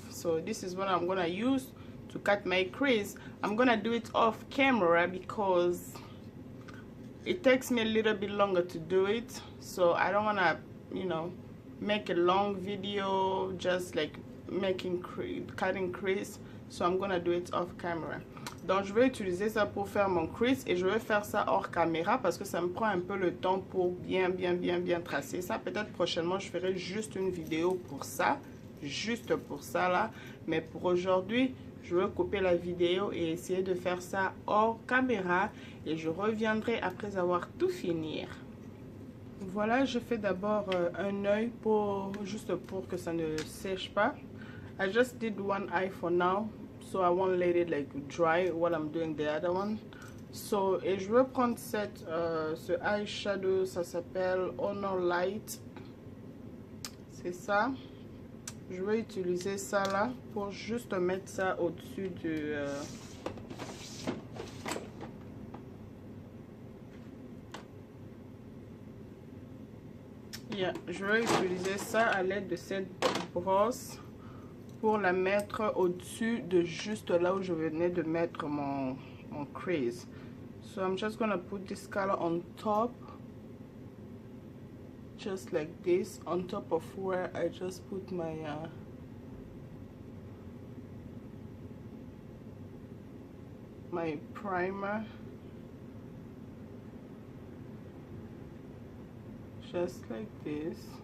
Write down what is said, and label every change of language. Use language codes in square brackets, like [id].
[en] So this is what I'm gonna use to cut my crease. I'm gonna do it off camera because it takes me a little bit longer to do it, so I don't wanna, you know, make a long video just like cutting crease. So I'm gonna do it off camera. [fr] Donc je vais utiliser ça pour faire mon crease et je vais faire ça hors caméra parce que ça me prend un peu le temps pour bien tracer ça. Peut-être prochainement je ferai juste une vidéo pour ça, juste pour ça là. Mais pour aujourd'hui, je vais couper la vidéo et essayer de faire ça hors caméra et je reviendrai après avoir tout fini. Voilà, je fais d'abord un œil juste pour que ça ne sèche pas. [en] I just did one eye for now. So I won't let it like dry while I'm doing the other one. [fr] So, et je vais prendre ce eyeshadow, ça s'appelle Honor Light. C'est ça. Je vais utiliser ça là pour juste mettre ça au-dessus du... Yeah, je vais utiliser ça à l'aide de cette brosse pour la mettre au-dessus de juste là où je venais de mettre mon crease. [en] So I'm just gonna put this color on top, just like this, on top of where I just put my my primer, just like this.